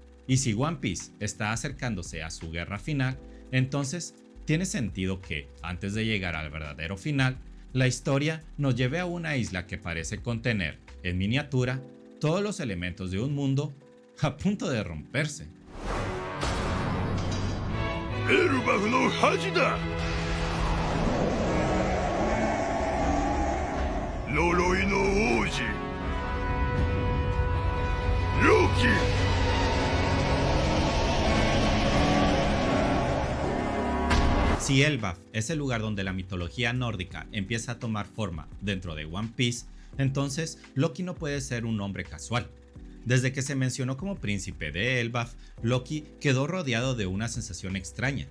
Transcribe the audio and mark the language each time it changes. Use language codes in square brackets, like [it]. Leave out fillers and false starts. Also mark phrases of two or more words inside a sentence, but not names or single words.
[es] Y si One Piece está acercándose a su guerra final, entonces tiene sentido que, antes de llegar al verdadero final, la historia nos lleve a una isla que parece contener, en miniatura, todos los elementos de un mundo a punto de romperse. [ja] エルバフの恥だ。呪いの王子ロキ。 [es] Si Elbaf es el lugar donde la mitología nórdica empieza a tomar forma dentro de One Piece, entonces Loki no puede ser un hombre casual. Desde que se mencionó como príncipe de Elbaf, Loki quedó rodeado de una sensación extraña.